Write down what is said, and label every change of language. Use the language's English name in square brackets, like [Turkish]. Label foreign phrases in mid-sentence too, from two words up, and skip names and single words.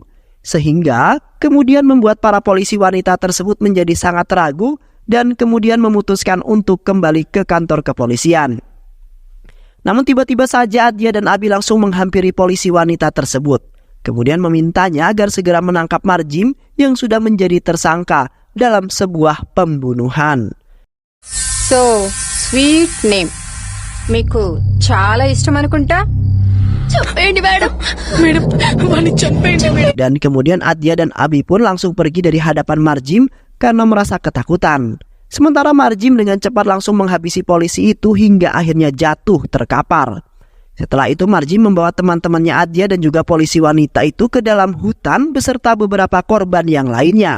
[Indonesian] Sehingga kemudian membuat para polisi wanita tersebut menjadi sangat ragu dan kemudian memutuskan untuk kembali ke kantor kepolisian. Namun tiba-tiba saja Adia dan Abi langsung menghampiri polisi wanita tersebut. Kemudian memintanya agar segera menangkap Marjim yang sudah menjadi tersangka dalam sebuah pembunuhan. [English] So, sweet name. [Telugu] మీకు చాలా ఇష్టం అనుకుంటా? చెప్పండి మేడం మేడం వాడిని చంపేయండి మేడం. [Indonesian] Dan kemudian Adia dan Abi pun langsung pergi dari hadapan Marjim karena merasa ketakutan. Sementara Marjim dengan cepat langsung menghabisi polisi itu hingga akhirnya jatuh terkapar. Setelah itu Marjim membawa teman-temannya Adia dan juga polisi wanita itu ke dalam hutan beserta beberapa korban yang lainnya.